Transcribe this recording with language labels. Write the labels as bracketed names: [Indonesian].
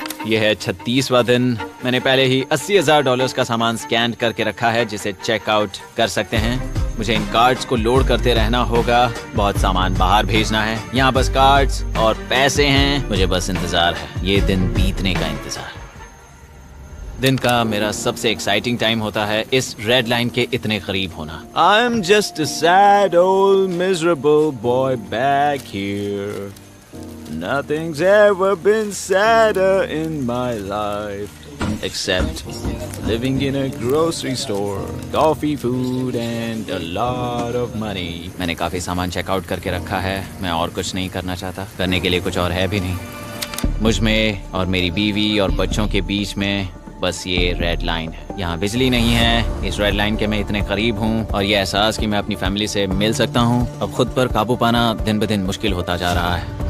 [Hindi] यह है 36वां दिन। मैंने पहले ही $80,000 का सामान स्कैन करके रखा है जिसे चेकआउट कर सकते हैं। मुझे इन कार्ड्स को लोड करते रहना होगा। बहुत सामान बाहर भेजना है। यहाँ बस कार्ड्स और पैसे हैं। मुझे बस इंतजार है, ये दिन बीतने का इंतजार। दिन का मेरा सबसे एक्साइटिंग टाइम होता है इस रेड लाइन के इतने करीब होना। [English] I am just a sad old miserable boy back here. Nothing's ever been sadder in my life except living in a grocery store, coffee, food and a lot of money. [Hindi] मैंने काफी सामान checkout करके रखा है। मैं और कुछ नहीं करना चाहता। करने के लिए कुछ और है भी नहीं। मुझ में और मेरी बीवी और बच्चों के बीच में बस ये रेड लाइन है। यहाँ बिजली नहीं है। इस रेड लाइन के मैं इतने करीब हूँ और ये एहसास कि मैं अपनी फैमिली से मिल सकता हूँ अब खुद पर काबू पाना दिन ब दिन मुश्किल होता जा रहा है।